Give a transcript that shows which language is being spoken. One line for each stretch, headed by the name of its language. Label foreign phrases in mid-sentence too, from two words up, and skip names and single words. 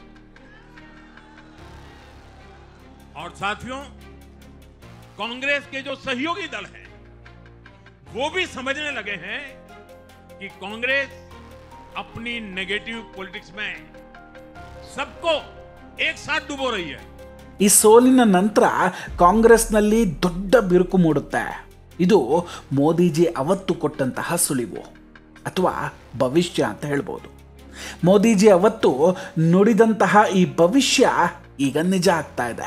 Hindi: और साथियों, कांग्रेस के जो सहयोगी दल हैं वो भी समझने लगे हैं कि कांग्रेस अपनी
English: negative politics
Hindi: में सबको एक साथ डुबो रही है.
Kannada: ಈ ಸೋಲಿನ ನಂತರ ಕಾಂಗ್ರೆಸ್ನಲ್ಲಿ ದೊಡ್ಡ ಬಿರುಕು ಮೂಡುತ್ತೆ. ಇದು ಮೋದಿಜಿ ಅವತ್ತು ಕೊಟ್ಟಂತಹ ಸುಳಿವು ಅಥವಾ ಭವಿಷ್ಯ ಅಂತ ಹೇಳ್ಬೋದು. ಮೋದಿಜಿ ಅವತ್ತು ನುಡಿದಂತಹ ಈ ಭವಿಷ್ಯ ಈಗ ನಿಜ ಆಗ್ತಾ ಇದೆ.